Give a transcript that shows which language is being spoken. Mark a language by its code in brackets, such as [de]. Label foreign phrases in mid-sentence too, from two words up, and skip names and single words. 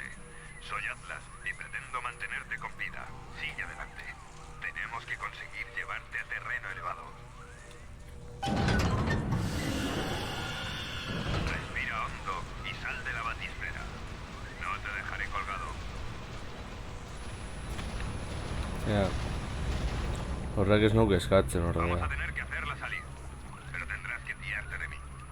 [es] Soy Atlas y pretendo mantenerte con vida. Sigue adelante. Tenemos que conseguir llevarte a terreno elevado. Respira hondo y sal de la batisfera. No te dejaré colgado. Ja. [eu] Horrek ez nuke eskatzen [es] Vamos a [eu] horrela. [es] tener que hacerla salir, pero tendrás que fiarte de mí.